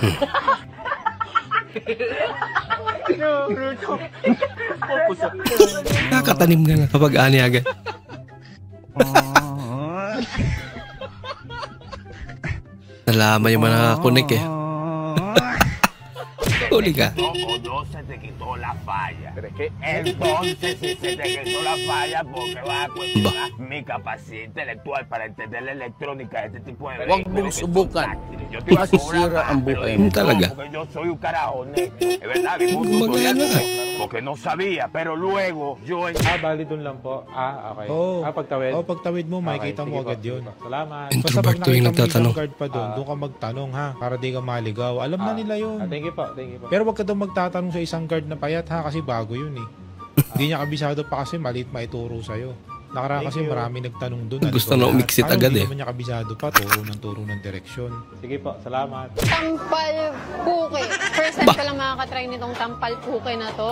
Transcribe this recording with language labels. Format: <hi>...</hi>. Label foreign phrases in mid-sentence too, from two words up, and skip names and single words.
<tl>Nakatanim ka na kapag ani agad. Nalaman yung mga nakakunik eh. Huli ka.</tl> <es>No se te quitó la falla. Entonces, si se te quitó la falla, porque vas a cuestionar mi capacidad intelectual para entender la electrónica de este tipo de</es> <tl>Huwag mong subukan.</tl> <es>Yo</es> <tl>Masisira ang buhay mo. Talaga.</tl> <es>Porque yo soy un carajo, es verdad, mi gusto</es> <tl>Maganda.</tl> <es>porque no sabía, pero luego yo...</es> <tl>Bali dun lang po. Okay. Oo. Pagtawid. Pagtawid mo, makikita Okay, mo sige agad po, yun. sige po. Salamat. Basta pag Introvert to yung nakita mo isang nagtatanong. guard pa doon, doon ka magtanong ha, para di ka maligaw. Alam na nila yun.</tl> <en>Thank you</en> <tl>po. Pero wag ka daw magtatanong sa isang guard na payat ha, kasi bago yun eh. Hindi niya kabisado pa kasi maliit maituro sa'yo. Nakaraan kasi marami nagtanong doon. Gusto na umiksit agad eh. Hindi naman niya kabisado pa, turo ng direksyon. Sige po, salamat. Tampal puke.</tl> <en>First time</en> <tl>ko lang makakatry nitong tampal puke na to.</tl>